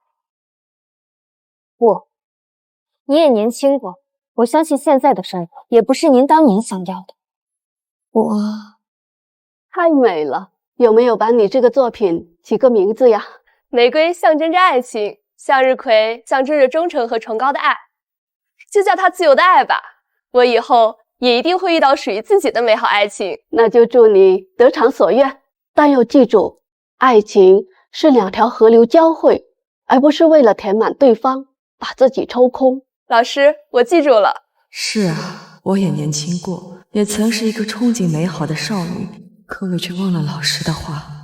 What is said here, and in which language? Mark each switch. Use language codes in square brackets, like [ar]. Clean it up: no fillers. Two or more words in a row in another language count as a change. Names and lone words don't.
[zh] 不，你也年輕過，我相信現在的生活也不是您當年想要的。我太美了，有沒有把你這個作品起個名字呀？玫瑰象徵着愛情，向日葵象徵着忠誠和崇高的愛，就叫它自由的愛吧。我以後也一定會遇到屬於自己的美好愛情。那就祝你得償所願，但要記住，愛情是兩條河流交匯，而不是為了填滿對方，把自己抽空。老師，我記住了。是啊，我也年輕過，也曾是一個憧憬美好的少女，可我卻忘了老師的話。